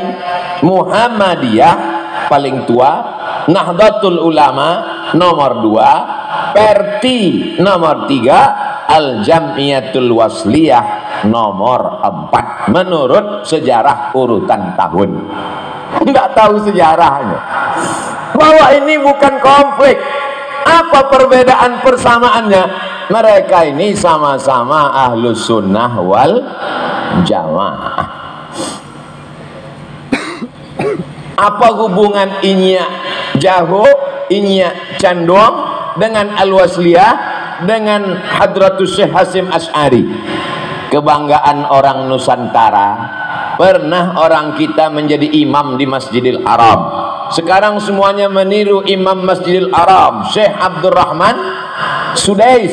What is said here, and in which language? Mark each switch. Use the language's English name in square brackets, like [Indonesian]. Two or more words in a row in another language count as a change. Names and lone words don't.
[Indonesian] Muhammadiyah paling tua, Nahdlatul Ulama nomor 2, Perti nomor 3, Al-Jam'iyatul Wasliyah nomor 4 menurut sejarah urutan tahun. nggak tahu sejarahnya. Bahwa ini bukan konflik. Apa perbedaan persamaannya? Mereka ini sama-sama [Arabic] أهل السنة والجماعة. [Indonesian] Apa hubungan Inya Jaho, Inya Canduang dengan Al-Wasliyah, dengan Hadratus Syekh Hasyim Asy'ari? Kebanggaan orang Nusantara. Pernah orang kita menjadi imam di Masjidil Haram. Sekarang semuanya meniru imam Masjidil Haram, Syekh Abdurrahman Sudais.